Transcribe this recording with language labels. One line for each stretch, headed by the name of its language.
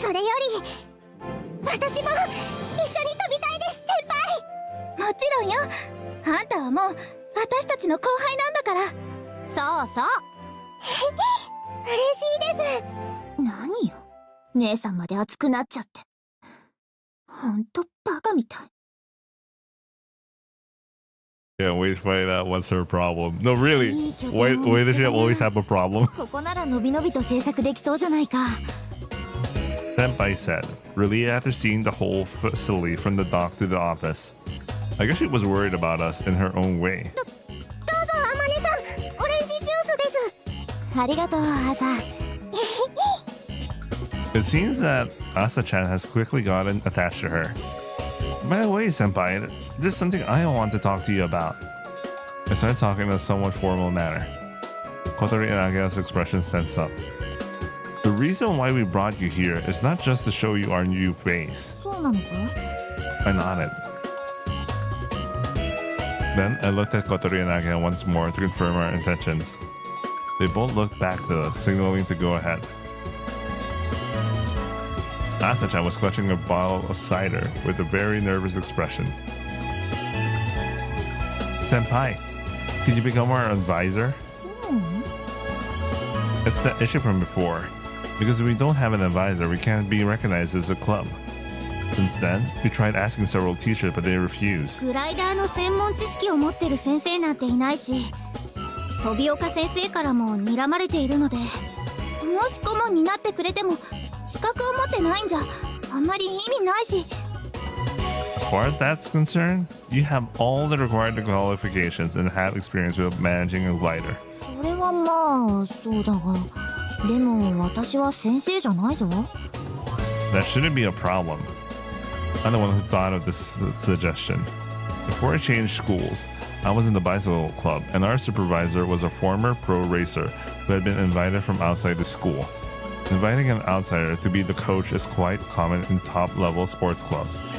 Japanese: それより私も一緒に飛びたいです、先輩。もちろんよ。あんたはもう私たちの後輩なんだから。そうそう。嬉しいです。何よ、姉さんまで熱くなっちゃって。ほんとバカみたい。
English: Yeah, wait to find out what's her problem. No, really. Why does she always have a problem?
Japanese: ここならのびのびと制作できそうじゃないか。
English: Senpai said, relieved after seeing the whole facility from the dock to the office. I guess she was worried about us in her own way.
Japanese: どうぞあまねさん、オレンジジュースです。ありがとう、朝。
English: It seems that Asa-chan has quickly gotten attached to her. By the way, Senpai, there's something I want to talk to you about. I started talking in a somewhat formal manner. Kotori and Ageha's expressions tense up. The reason why we brought you here is not just to show you our new base.
Japanese: そうなのか？
English: I nodded. Then I looked at Kotori and Ageha once more to confirm our intentions. They both looked back to us, signaling to go ahead. Asa-chan was clutching a bottle of cider with a very nervous expression. Senpai, could you become our advisor? It's that issue from before. Because we don't have an advisor, we can't be recognized as a club. Since then, we tried asking several teachers, but they refused.
Japanese: グライダーの専門知識を持ってる先生なんていないし、飛岡先生からも睨まれているので、もし顧問になってくれても資格を持ってないんじゃあんまり意味ないし。
English: As far as that's concerned, you have all the required qualifications and have experience with managing a glider.
Japanese: それはまあそうだが、でも私は先生じゃないぞ。
English: That shouldn't be a problem. I'm the one who thought of this suggestion. Before I changed schools, I was in the bicycle club, and our supervisor was a former pro racer who had been invited from outside the school. Inviting an outsider to be the coach is quite common in top-level sports clubs.